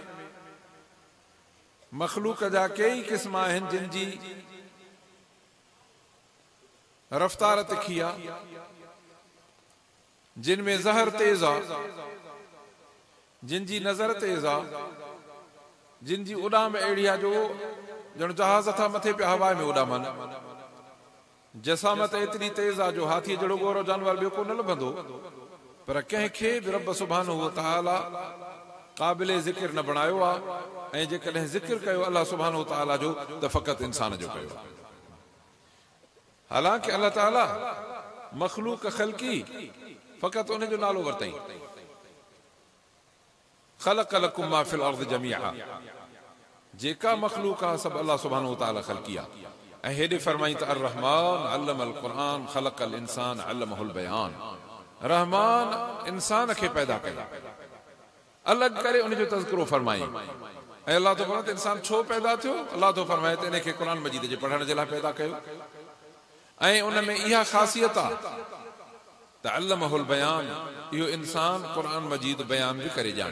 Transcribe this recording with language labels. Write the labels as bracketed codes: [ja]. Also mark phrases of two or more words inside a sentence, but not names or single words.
[sd] मख़लूक जा कई क़िस्म आहिनि जिन जी रफ़्तार तिखी आहे, जिन में ज़हर तेज़ आहे, जिन जी नज़र तेज़ आहे, जिन जी उॾाम अहिड़ी आहे जो ॼण जहाज़ था मथे पिया हवा में उॾामनि। जसामत एतिरी तेज़ आहे जो हाथी जहिड़ो गोरो जानवर ॿियो को न लभंदो, पर कंहिंखे बि रब [ar] سبحانه وتعالى [sd] क़ाबिल ज़िक्र न बणायो आहे, ऐं जेकॾहिं ज़िक्र कयो अल्लाह [ar] سبحانه وتعالى [sd] जो त फ़क़ति इंसान जो कयो। हालांकि अल्लाह ताला मख़लूक ख़ल्क़ी फ़क़ति उन जो नालो वरितई, [ar] خلق لكم ما في الأرض جميعا, [sd] जेका मख़लूक आहे सभु अल्लाह [ar] سبحانه وتعالى [sd] ख़ल्क़ी आहे। ऐं हेॾे फरमाई त [ar] الرحمن علم القرآن خلق الإنسان علمه البيان. [sd] रहमान इंसान खे पैदा कयो, अलॻि करे उन जो तज़किरो फरमाई। ऐं अल्लाह तो फरमाए त इंसान छो पैदा थियो, अल्लाह तो फरमाए त इनखे क़ुरान मजीद जे पढ़ण जे लाइ पैदा कयो। ऐं उन में इहा ख़ासियत आहे [ar] علمه البيان, [sd] इहो इंसान क़ुरान मजीद बयान भी करे ॼाणे।